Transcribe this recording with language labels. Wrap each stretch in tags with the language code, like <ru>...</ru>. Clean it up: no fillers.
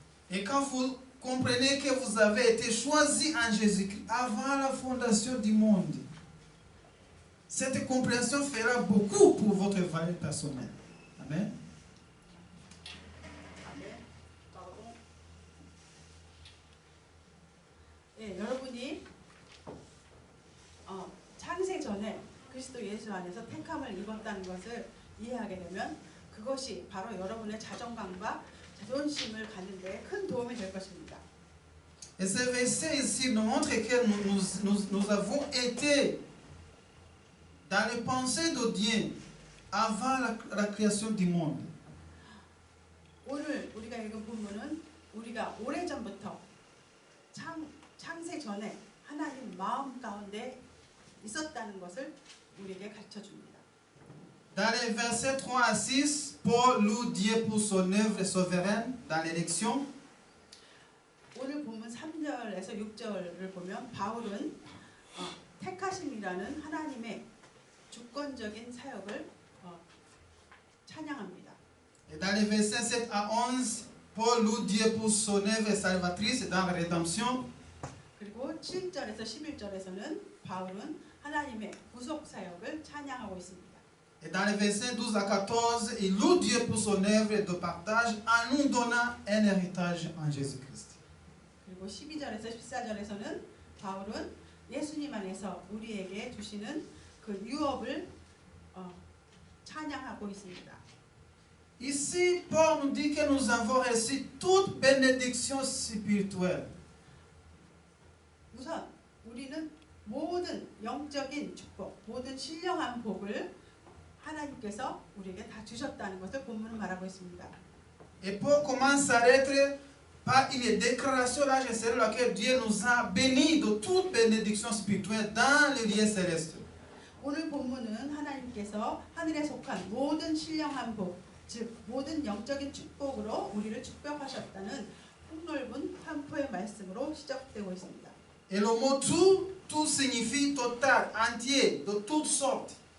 <fr>Et quand vous comprenez que vous avez été choisi en Jésus-Christ avant la fondation du monde, cette compréhension fera beaucoup pour votre valeur personnelle. Amen.</fr> <ko>예, 여러분이 창세 전에 그리스도 예수 안에서 택함을 입었다는 것을 이해하게 되면 그것이 바로 여러분의 자존감과 자존심을 갖는 데 큰 도움이 될 것입니다.</ko> <fr>Et ce verset ici nous montre que nous avons été dans les pensées de Dieu avant la création du monde.</fr> <ko>오늘 우리가 읽은 본문은 우리가 오래전부터 창세 전에 하나님 마음 가운데 있었다는 것을 우리에게 가르쳐 줍니다.</ko> <fr>Dans les versets 3 à 6, Paul loue Dieu pour son œuvre souveraine dans l'élection.</fr> <ko>오늘 본문 3절에서 6절을 보면 바울은 택하심이라는 하나님의 주권적인 사역을 찬양합니다.</ko> <fr>Et dans les versets 7 à 11, Paul loue Dieu pour son œuvre salvatrice dans la rédemption.</fr> <ko>그리고 7절에서 11절에서는 바울은 하나님의 구속 사역을 찬양하고 있습니다.</ko> <fr>Et dans les versets 12 à 14, il loue Dieu pour son œuvre de partage en nous donnant un héritage en Jésus-Christ.</fr> <ko>그리고 12절에서 14절에서는 바울은 예수님 안에서 우리에게 주시는 그 유업을 찬양하고 있습니다.</ko> <fr>Ici, Paul nous dit que nous avons reçu toute bénédiction spirituelle.</fr> <ko>우선 우리는 모든 영적인 축복, 모든 신령한 복을 하나님께서 우리에게 다 주셨다는 것을 본문은 말하고 있습니다.</ko> <fr>Et Paul commence sa lettre par une déclaration là, selon laquelle Dieu nous a bénis de toute bénédiction spirituelle dans les lieux célestes.</fr> <ko>오늘 본문은 하나님께서 하늘에 속한 모든 신령한 복, 즉 모든 영적인 축복으로 우리를 축복하셨다는 폭넓은 선포의 말씀으로 시작되고 있습니다.</ko> <fr>Et le mot tout signifie total, entier, de toutes sortes.</fr>